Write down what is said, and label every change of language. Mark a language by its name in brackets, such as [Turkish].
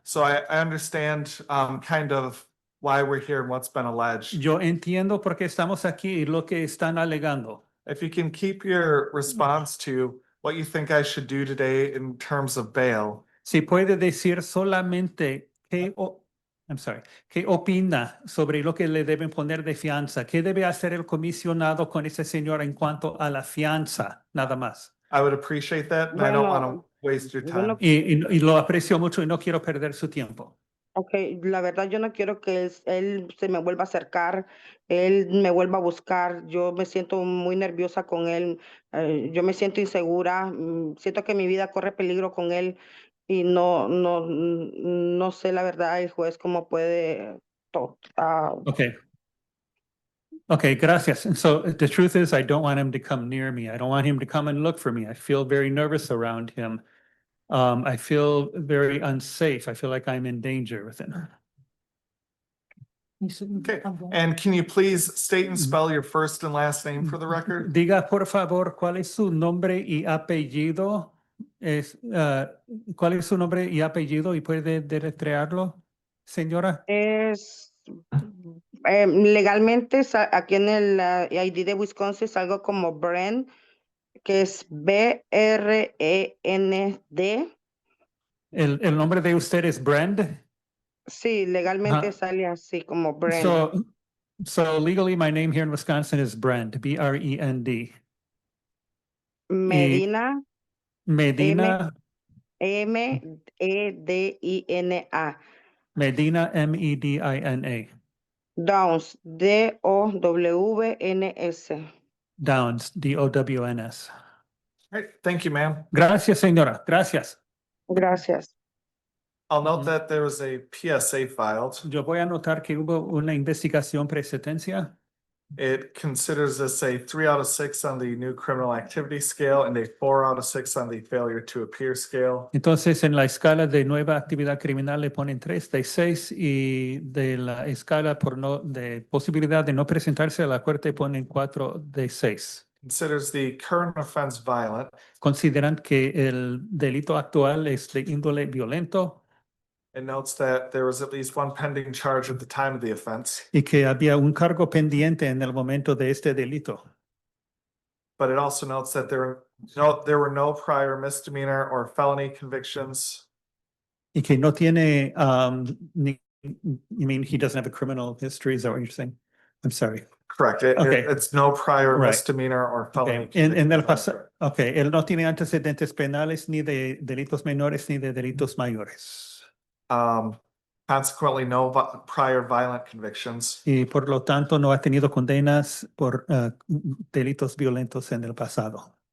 [English] so I understand kind of why we're here and what's been alleged. [Spanish] Yo entiendo por qué estamos aquí y lo que están alegando. [English] If you can keep your response to what you think I should do today in terms of bail, [Spanish] Si puede decir solamente qué opina sobre lo que le deben poner de fianza, qué debe hacer el comisionado con ese señor en cuanto a la fianza, nada más. [English] I would appreciate that, and I don't want to waste your [Spanish] bueno, [English] time. [Spanish] Y lo aprecio mucho y no quiero perder su tiempo. ok, la verdad yo no quiero que él se me vuelva a acercar, él me vuelva a buscar. Yo me siento muy nerviosa con él, yo me siento insegura, siento que mi vida corre peligro con él y no sé la verdad el juez cómo puede. Okay. Okay, gracias. [English] And so the truth is, I don't want him to come near me. I don't want him to come and look for me. I feel very nervous around him. I feel very unsafe. I feel like I'm in danger with him. Okay, and can you please state and spell your first and last name for the record? [Spanish] Diga, por favor, cuál es su nombre y apellido. ¿Cuál es su nombre y apellido? ¿Y puede deletrearlo, señora? Es legalmente aquí en el ID de Wisconsin es algo como Brand, que es BREND. El nombre de usted es Brand. Sí, legalmente Ajá. sale así como Brand. [English] So legally, my name here in Wisconsin is Brand, B-R-E-N-D. Medina, Medina, MEDINA. Medina, M-E-D-I-N-A. Downs, DOWNS. Downs, D-O-W-N-S. All right, thank you, ma'am. [Spanish] Gracias, señora. Gracias. Gracias. [English] I'll note that there was a PSA filed. [Spanish] Yo voy a anotar que hubo una investigación presentencia. [English] It considers this a 3 out of 6 on the new criminal activity scale and a 4 out of 6 on the failure to appear scale. [Spanish] Entonces, en la escala de nueva actividad criminal le ponen 3 de 6 y de la escala de posibilidad de no presentarse a la corte ponen 4 de 6. [English] Considers the current offense violent [Spanish] Consideran que el delito actual es de índole violento [English] and notes that there was at least one pending charge at the time of the offense, [Spanish] y que había un cargo pendiente en el momento de este delito. [English] but it also notes that there were no prior misdemeanor or felony convictions. [Spanish] Y que no tiene, [English] you mean he doesn't have a criminal history? Is that what you're saying? I'm sorry. Correct. Okay. It's no prior Right. misdemeanor or felony. [Spanish] Okay. En el [English] conviction. [Spanish] pasado, okay, él no tiene antecedentes penales ni de delitos menores ni de delitos mayores. [English] Consequently, no prior violent convictions. [Spanish] Y por lo tanto no ha tenido condenas por delitos violentos en el pasado.